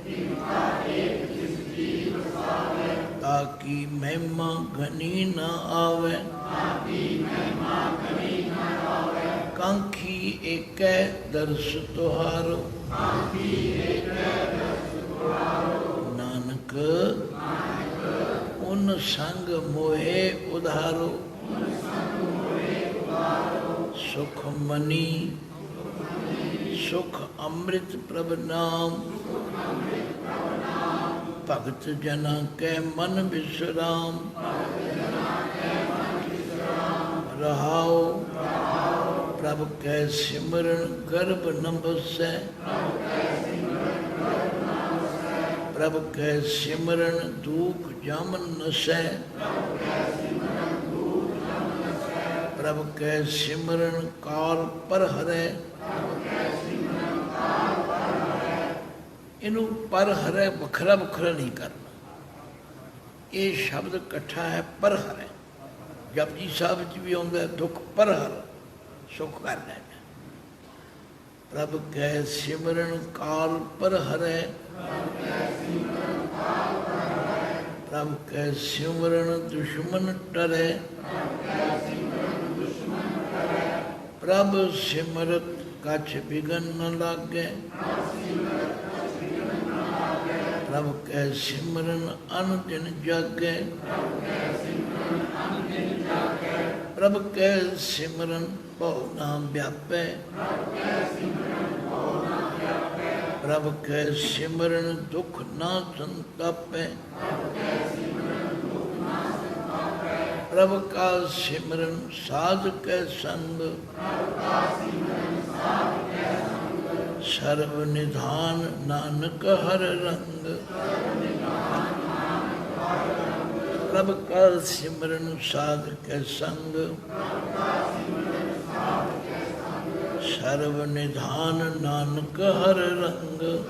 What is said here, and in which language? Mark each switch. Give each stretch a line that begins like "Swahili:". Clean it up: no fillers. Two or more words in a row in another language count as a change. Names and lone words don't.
Punjabi: ਤਾਕਿ ਮਹਿਮਾ ਘਨੀ ਨ ਆਵੇ, ਕਾਂਖੀ ਏਕ ਦਰਸ਼ ਤੁਹਾਰੋ, ਨਾਨਕ ਉਨ ਸੰਗ ਮੋਹੇ ਉਧਾਰੋ, ਸੁਖ ਮਨੀ ਸੁਖ ਅੰਮ੍ਰਿਤ ਪ੍ਰਭ ਨਾਮ, ਭਗਤ ਜਨਾ ਕੇ ਮਨ ਬਿਸ੍ਰਾਮ, ਰਹਾਉ ਪ੍ਰਭ ਕੈ ਸਿਮਰਨ ਗਰਭ ਨ ਬਸੈ, ਪ੍ਰਭ ਕੈ ਸਿਮਰਨ ਦੁਖ ਜਮ ਨਸੈ, ਪ੍ਰਭ ਕੈ ਸਿਮਰਨ ਕਾਲ ਪਰ ਹਰੈ, ਇਨੂ ਪਰ ਹਰੈ ਵਖਰਾ ਵਖਰਾ ਨਹੀਂ ਕਰਨਾ।
Hindi: ये शब्द इकट्ठा है पर हरै।
Punjabi: ਜਪਜੀ ਸਾਹਬ ਚ ਭੀ ਆਉਂਦਾ ਦੁਖ ਪਰ ਹਰ ਸੁਖ ਕਰ ਲੇਨਾ। ਪ੍ਰਭ ਕੈ ਸਿਮਰਨ ਕਾਲ ਪਰ ਹਰੈ, ਪ੍ਰਭ ਕੈ ਸਿਮਰਨ ਦੁਸ਼ਮਨ ਟਰੈ, ਪ੍ਰਭ ਸਿਮਰਤ ਕਛੁ ਬਿਘਨ ਨ ਲਾਗੈ, ਪ੍ਰਭ ਕੈ ਸਿਮਰਨ ਅਨ ਦਿਨ ਜਾਗੈ, ਪ੍ਰਭ ਕੈ ਸਿਮਰਨ ਭਵ ਨਾਮ ਬਿਆਪੈ, ਪ੍ਰਭ ਕੈ ਸਿਮਰਨ ਦੁਖ ਨਾ ਸੰਤਾਪੈ, ਪ੍ਰਭ ਕਾ ਸਿਮਰਨ ਸਾਧ ਕੈ ਸੰਗ, ਸਰਬ ਨਿਧਾਨ ਨਾਨਕ ਹਰਿ ਰੰਗ, ਪ੍ਰਭ ਕਾ ਸਿਮਰਨ ਸਾਧ ਕੈ ਸੰਗ, ਸਰਬ ਨਿਧਾਨ ਨਾਨਕ ਹਰਿ ਰੰਗ।